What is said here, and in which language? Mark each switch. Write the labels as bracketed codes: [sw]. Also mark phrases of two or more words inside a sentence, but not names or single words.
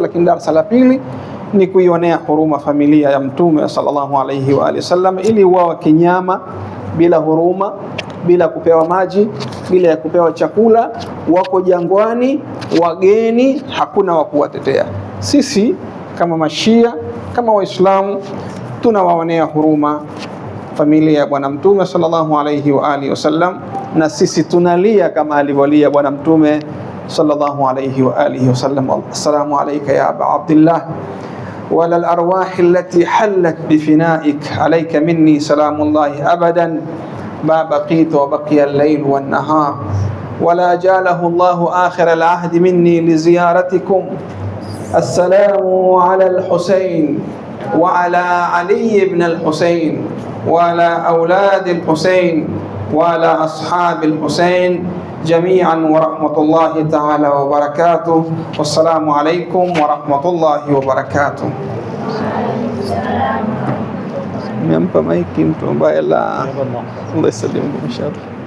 [sw] Lakini darsa la pili ni kuionea huruma familia ya Mtume [ar] صلى الله عليه وآله وسلم, [sw] ili wao kinyama, bila huruma, bila kupewa maji, bila ya kupewa chakula, wako jangwani, wageni, hakuna wa kuwatetea. Sisi kama Mashia, kama Waislamu, tunawaonea huruma familia ya Bwana Mtume [ar] صلى الله عليه وآله وسلم, [sw] na sisi tunalia kama alivyolia Bwana Mtume [ar] صلى الله عليه وآله وسلم. السلام عليك يا أبا عبد الله وعلى الأرواح التي حلت بفنائك عليك مني سلام الله أبدا ما بقيت وبقي الليل والنهار ولا جاله الله آخر العهد مني لزيارتكم. السلام على الحسين وعلى علي بن الحسين وعلى أولاد الحسين وعلى أصحاب الحسين جميعا ورحمة الله تعالى وبركاته. والسلام عليكم ورحمة الله وبركاته. [sw] Nimempa maiki mtu ambaye Allah yasalimu inshallah.